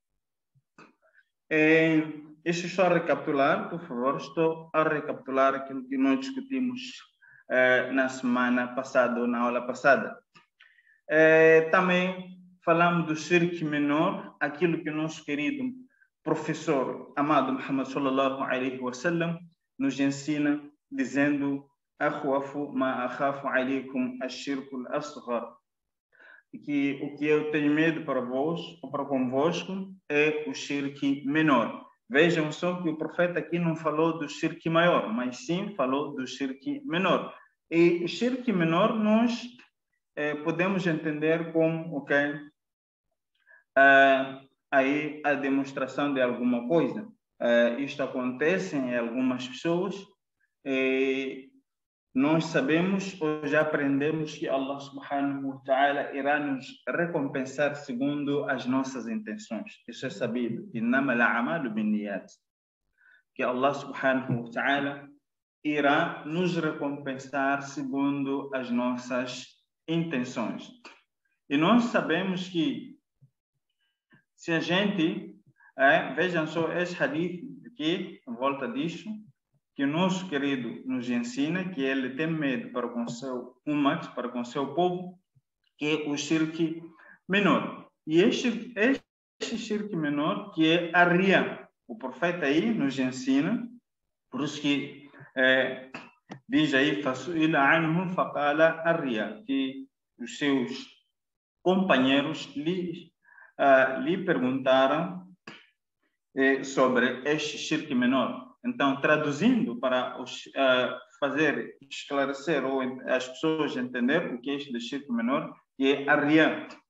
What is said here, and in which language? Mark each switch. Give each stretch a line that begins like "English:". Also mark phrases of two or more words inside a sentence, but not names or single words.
Portuguese: Deixa eu só recapitular, por favor. Estou a recapitular aquilo que nós discutimos na semana passada ou na aula passada. Também falamos do shirk menor, aquilo que o nosso querido professor amado Muhammad
Arabic: صلى الله عليه وسلم
Portuguese: nos ensina, dizendo:
Arabic: "أخوف ما أخاف عليكم الشرك الأصغر",
Portuguese: que o que eu tenho medo para vós ou para convosco é o shirk menor. Vejam só que o profeta aqui não falou do shirk maior, mas sim falou do shirk menor. E o shirk menor nós podemos entender como aí a demonstração de alguma coisa. Isto acontece em algumas pessoas. Nós sabemos ou já aprendemos que Allah
Arabic: سبحانه وتعالى
Portuguese: irá nos recompensar segundo as nossas intenções. Isso é sabido.
Arabic: إنما الأعمال بالنيات.
Portuguese: Que Allah
Arabic: سبحانه وتعالى
Portuguese: irá nos recompensar segundo as nossas intenções. E nós sabemos que se a gente, vejam só esse hadith aqui, em volta disso, que o nosso querido nos ensina, que ele tem medo para com seu umat, para com seu povo, que é o shirk menor. E este shirk menor, que é a riya. O profeta aí nos ensina, por isso que diz aí,
Arabic: فسئل عنهم فقال الرياء,
Portuguese: que os seus companheiros lhe perguntaram sobre este shirk menor. Então, traduzindo para fazer esclarecer ou as pessoas entender o que é este shirk menor, que é a riya.